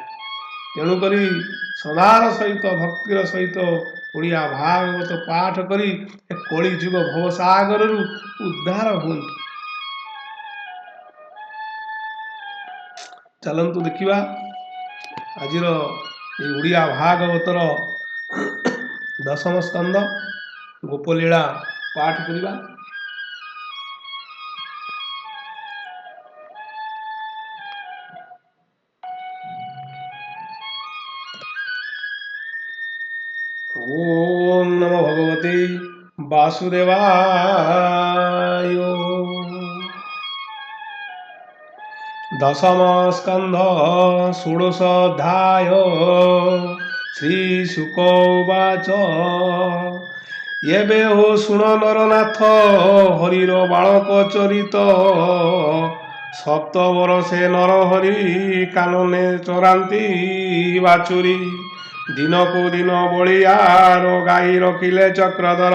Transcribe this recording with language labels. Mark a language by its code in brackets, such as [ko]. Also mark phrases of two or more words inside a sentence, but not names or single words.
[or] ତେଣୁକରି ଶ୍ରଦ୍ଧାର ସହିତ ଭକ୍ତିର ସହିତ ଓଡ଼ିଆ ଭାଗବତ ପାଠ କରି ଏ କଳିଯୁଗ ଭବସାଗରରୁ ଉଦ୍ଧାର ହୁଅନ୍ତୁ। ଚାଲନ୍ତୁ ଦେଖିବା ଆଜିର ଏହି ଓଡ଼ିଆ ଭାଗବତର ଦଶମ ସ୍କନ୍ଧ ଗୋପଲୀଳା ପାଠ କରିବା। [sa] ওম নমো ভগবতে বাসুদেবায়। দশম স্কন্ধ ষোড়শ অধ্যায় শ্রীশুক উবাচ। [or] ଏବେ ହୋ ଶୁଣ ନରନାଥ ହରିର ବାଳକ ଚରିତ। ସପ୍ତବରଷେ ନରହରି କାନନେ ଚରାନ୍ତି ବାଛୁରୀ। ଦିନକୁ ଦିନ ବଳିଆର ଗାଈ ରଖିଲେ ଚକ୍ରଧର।